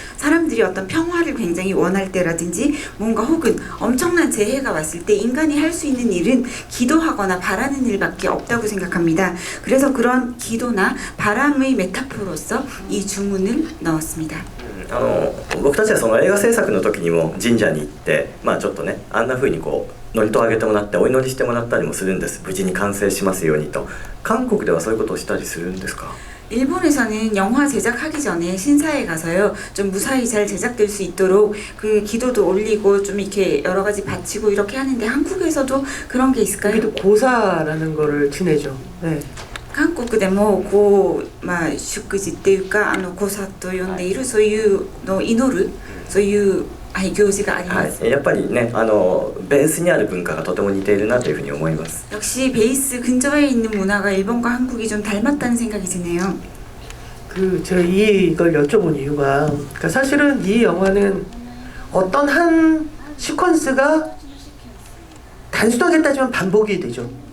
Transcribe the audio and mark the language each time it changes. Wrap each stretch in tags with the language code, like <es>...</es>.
<ko>사람들이 어떤 평화를 굉장히 원할 때라든지 뭔가 혹은 엄청난 재해가 왔을 때 인간이 할 수 있는 일은 기도하거나 바라는 일밖에 없다고 생각합니다. 그래서 그런 기도나 바람의 메타포로서 이 주문을 넣었습니다.</ko> <ja>僕たちはその映画制作の時にも神社に行って、まあちょっとねあんな風にこう祝詞をあげてもらってお祈りしてもらったりもするんです。無事に完成しますようにと。韓国ではそういうことをしたりするんですか？</ja> <ko>일본에서는 영화 제작하기 전에 신사에 가서요 좀 무사히 잘 제작될 수 있도록 그 기도도 올리고 좀 이렇게 여러 가지 바치고 이렇게 하는데 한국에서도 그런 게 있을까요? 우리도 고사라는 거를 지내죠. 네.</ko> <ja>韓国でもこう、まあ、祝辞っていうかごさと呼んでいるそういうのを祈るそういう行事があります。やっぱりねベースにある文化がとても似ているなというふうに思います。</ja> <ko>역시 베이스 근저에 있는 문화가 일본과 한국이 좀 닮았다는 생각이 드네요. 제가 이걸 여쭤본 이유가 그러니까 사실은 이 영화는 어떤 한 시퀀스가 단순하게 따지면 반복이 되죠.</ko>